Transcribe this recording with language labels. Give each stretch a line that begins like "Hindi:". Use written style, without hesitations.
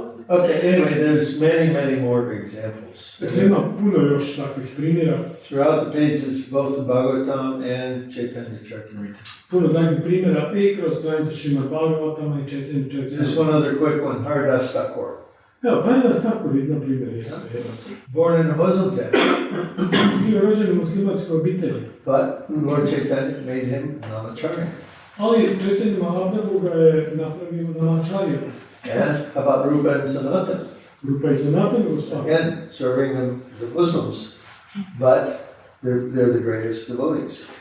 English: Okay, anyway, there's many more examples.
Croatian: Dakle, ima puno još takvih primjera.
English: Throughout the pages, both the Bhagavatam and Chaitanya Charitamrita.
Croatian: Puno takvih primjera i kroz stranice Šrimad Bhagavatama i Chaitanya Charitamrita.
English: Just one other quick one, Haridas Thakur.
Croatian: Evo, Haridas Thakur je na primjer, jeste.
English: Born in a Muslim family,
Croatian: Bio rođen u muslimanskoj obitelji,
English: but Lord Chaitanya made him Namacharya.
Croatian: ali Chaitanya Mahaprabhu ga je napravio Namacharya.
English: And about Rupa and Sanatana,
Croatian: Rupa i Sanatana Goswami.
English: again, serving the Muslims, but they're the greatest devotees.